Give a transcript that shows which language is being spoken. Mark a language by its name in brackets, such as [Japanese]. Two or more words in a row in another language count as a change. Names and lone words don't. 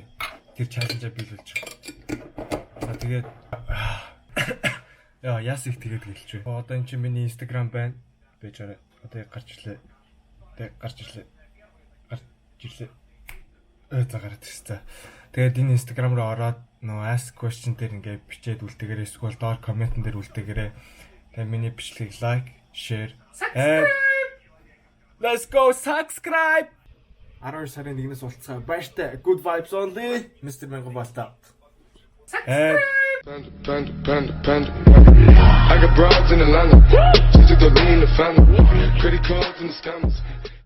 [Mongolian] Тэр challenge-а биелүүлж байгаа. За тэгээд яас их тэгээд гэлж байна. Одоо эн чинь миний Instagram байна. Бэж арай. Одоо гарч ирлээ. За гараад ирсэн. Тэгээд энэ Instagram руу ороод нөө [English] ask question [Mongolian] дээр ингээд бичээд үлдээгээрэй. Эсвэл доор комментэн дээр үлдээгээрэй. Тэгээд миний бичлэгийг [English] like, share, let's go subscribe. [Mongolian] 12 сарын 1-ээс уулзсан. Баяртай. [English] Good vibes only. Mr. Mango Balta. Panda. I got broads in Atlanta. Just to lean the family. Credit cards and the scammers.